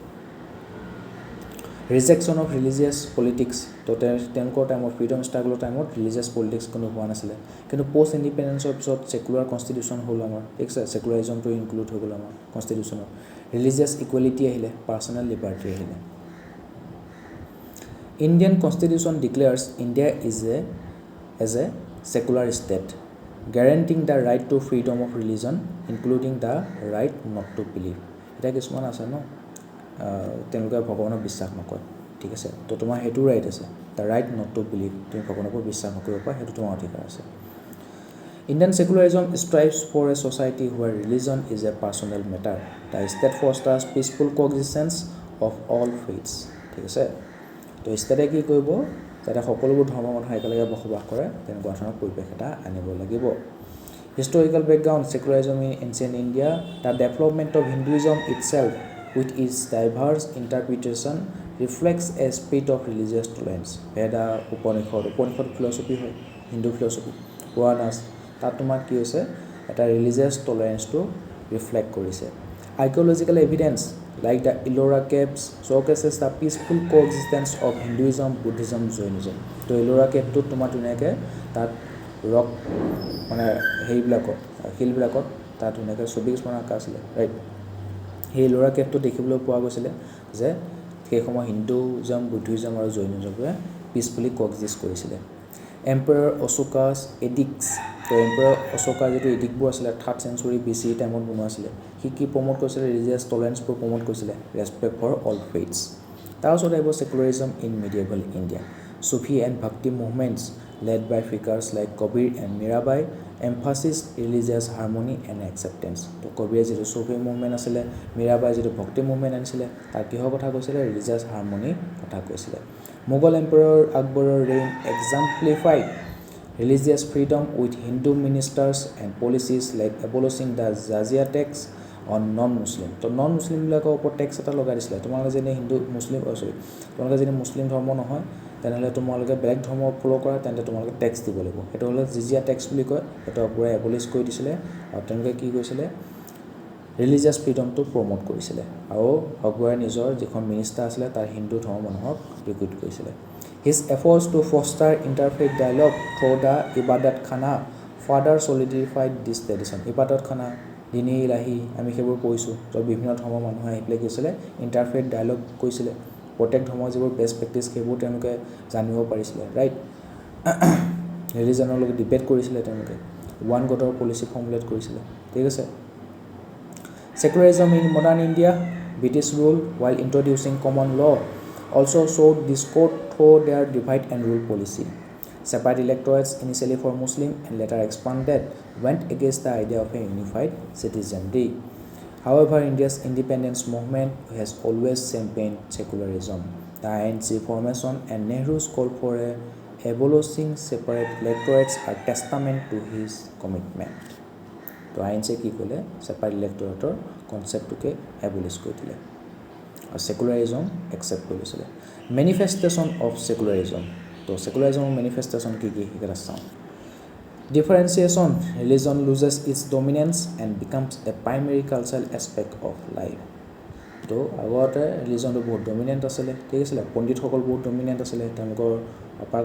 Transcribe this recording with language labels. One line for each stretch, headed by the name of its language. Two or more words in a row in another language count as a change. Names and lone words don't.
English: rejection of religious politics
Assamese: তো তেওঁলোকৰ টাইমত
English: freedom struggle time religious politics
Assamese: কোনো হোৱা নাছিলে কিন্তু
English: post independence পিছত secular constitution
Assamese: হ'ল আমাৰ ঠিক আছে
English: secularism include
Assamese: হৈ গ'ল আমাৰ কনষ্টিটিউশ্যনত
English: religious equality আহিলে personal liberty আহিলে Indian Constitution declares India as a secular state, guaranteeing the right to freedom of religion, including the right not to believe.
Assamese: এটা কিছুমান আছে ন তেওঁলোকে ভগৱানক বিশ্বাস নকৰে ঠিক আছে তো তোমাৰ সেইটো ৰাইট আছে
English: the right not to believe
Assamese: তুমি ভগৱানক বিশ্বাস নকৰিব পাৰা সেইটো তোমাৰ অধিকাৰ আছে
English: Indian secularism strives for a society where religion is a personal matter. The state fosters peaceful coexistence of all faiths.
Assamese: ঠিক আছে তো ষ্টেটে কি কৰিব যাতে সকলোবোৰ ধৰ্মৰ মানুহ একেলগে বসবাস কৰে তেনেকুৱা ধৰণৰ পৰিৱেশ এটা আনিব লাগিব
English: historical background secularism in ancient India the development of Hinduism itself with its diverse interpretation reflects a spirit of religious tolerance
Assamese: ভেদা উপনিষদ ফিলচফি হয় হিন্দু ফিলচফি পুৰাণাছ তাত তোমাৰ কি হৈছে এটা
English: religious tolerance reflect কৰিছে archaeological evidence like the Ellora caves showcases the peaceful coexistence of Hinduism, Buddhism, Jainism.
Assamese: তো Ellora cave তো তোমাৰ ধুনীয়াকৈ তাত ৰক মানে সেইবিলাকত শিলবিলাকত তাত ধুনীয়াকৈ ছবি কিছুমান আঁকা আছিলে ৰাইট সেই Ellora caveটো দেখিবলৈ পোৱা গৈছিলে যে সেই সময় হিন্দুইজম বুদ্ধিজম আৰু জৈনিজমে
English: peacefully coexist
Assamese: কৰিছিলে
English: Emperor Ashoka's edicts
Assamese: তো এম্পায়াৰ অশোকাৰ যিটো এডিক্টবোৰ আছিলে
English: 3rd century BC
Assamese: টাইমত বনোৱা আছিলে সি কি প্ৰমোট কৰিছিলে
English: religious tolerance promote কৰিছিলে respect for all faiths
Assamese: তাৰপিছত আহিব
English: secularism in medieval India Sufi and Bhakti movements led by figures like Kabir and Mirabai emphasized religious harmony and acceptance.
Assamese: তো কবিৰে যিটো
English: Sufi movement
Assamese: আছিলে মীৰাবাই যিটো ভক্তি
English: movement
Assamese: আনিছিলে তাৰ কিহৰ কথা কৈছিলে
English: religious harmony
Assamese: কথা কৈছিলে
English: Mughal Emperor Akbar's reign exemplified religious freedom with Hindu ministers and policies like abolishing the jizya tax on non-Muslim.
Assamese: তো non-Muslim বিলাকৰ ওপৰত টেক্স এটা লগাই দিছিলে তোমালোকে যদি হিন্দু মুছলিম তোমালোকে যদি মুছলিম ধৰ্ম নহয় তেনেহ'লে তোমালোকে বেলেগ ধৰ্ম ফ'ল' কৰা তেন্তে তোমালোকে টেক্স দিব লাগিব সেইটো হ'লে জিজিয়া টেক্স বুলি কয় সেইটো পূৰা এবলিছ কৰি দিছিলে আৰু তেওঁলোকে কি কৰিছিলে
English: religious freedom promote
Assamese: কৰিছিলে আৰু আকবৰে নিজৰ যিখন মিনিষ্টাৰ আছিলে তাৰ হিন্দু ধৰ্ম মানুহক ৰিক্ৰুইট কৰিছিলে
English: His efforts to foster interfaith dialogue through the Ibadat Khana further solidified this tradition. Ibadat Khana, Dini Ilahi,
Assamese: আমি সেইবোৰ কৈছোঁ য'ত বিভিন্ন ধৰ্মৰ মানুহে আহি পেলাই কৈছিলে
English: interfaith dialogue
Assamese: কৈছিলে প্ৰত্যেক ধৰ্মৰ যিবোৰ
English: best practice
Assamese: সেইবোৰ তেওঁলোকে জানিব পাৰিছিলে ৰাইট ৰিলিজনৰ লগত ডিবেট কৰিছিলে তেওঁলোকে
English: one god policy formulate
Assamese: কৰিছিলে ঠিক আছে
English: Secularism in modern India, British rule while introducing common law also showed discord through their divide and rule policy. Separate electorates initially for Muslim and later expanded went against the idea of a unified citizenry. However, India's independence movement has always championed secularism. The ANC formation and Nehru's call for abolishing separate electorates are testament to his commitment.
Assamese: তো আইনছে কি ক'লে
English: separate electorate concept abolish
Assamese: কৰি দিলে আৰু
English: secularism accept
Assamese: কৰি লৈছিলে
English: manifestation of secularism
Assamese: তো সেকুলাৰিজমৰ মেনিফেষ্টেশ্যন কি কি সেইকেইটা চাওঁ
English: differentiation religion loses its dominance and becomes a primary cultural aspect of life
Assamese: তো আগতে ৰিলিজনটো বহুত ডমিনেণ্ট আছিলে ঠিক আছিলে পণ্ডিতসকল বহুত ডমিনেণ্ট আছিলে তেওঁলোকৰ আপাৰ